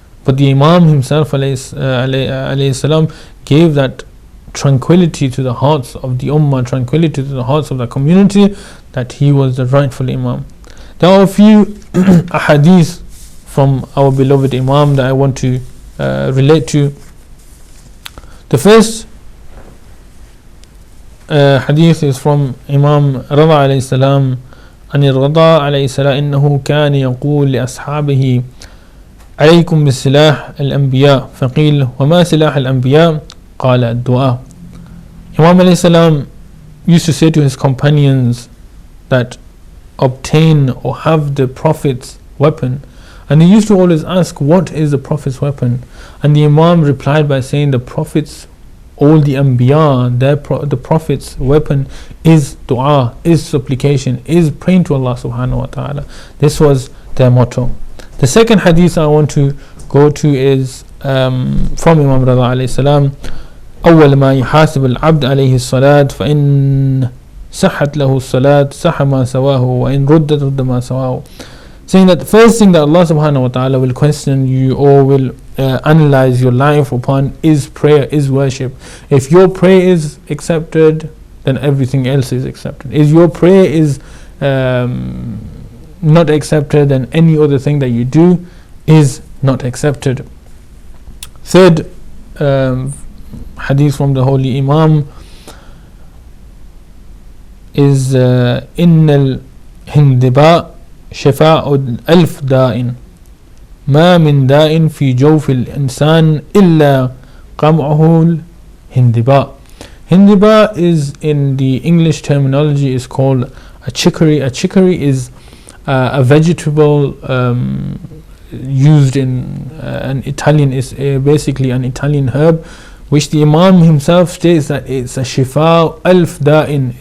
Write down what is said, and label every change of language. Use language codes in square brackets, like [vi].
[en] But the Imam himself alayhi salam gave that tranquility to the hearts of the Ummah, tranquility to the hearts of the community, that he was the rightful Imam. There are a few ahadith from our beloved Imam that I want to relate to. The first hadith is from Imam Rada alayhi salam. [ar] عن الرضا عليه السلام إنه كان يقول لأصحابه عليكم بالسلاح الأنبياء فقيل وما سلاح الأنبياء قال الدعاء. [en] Imam alayhi salam used to say to his companions that obtain or have the Prophet's weapon, and he used to always ask, what is the Prophet's weapon? And the Imam replied by saying, the Prophets, all the Anbiya, the Prophet's weapon is dua, is supplication, is praying to Allah subhanahu wa ta'ala. This was their motto. The second hadith I want to go to is from Imam Rada alayhi salam. [ar] أول ما يحاسب العبد عليه الصلاة فإن صحت له الصلاة صح ما سواه وإن ردت رد ما سواه. [en] Saying that the first thing that Allah subhanahu wa ta'ala will question you or will analyze your life upon is prayer, is worship. If your prayer is accepted, then everything else is accepted. If your prayer is not accepted, then any other thing that you do is not accepted. Third hadith from the Holy Imam is [ar] إن الهندباء شفاء ألف داء ما من داء في جوف الإنسان إلا قمعه الهندباء. [en] Hindibā is, in the English terminology, is called a chicory. A chicory is a vegetable used in an Italian, is basically an Italian herb, which the Imam himself states that it's a shifa alf da'in.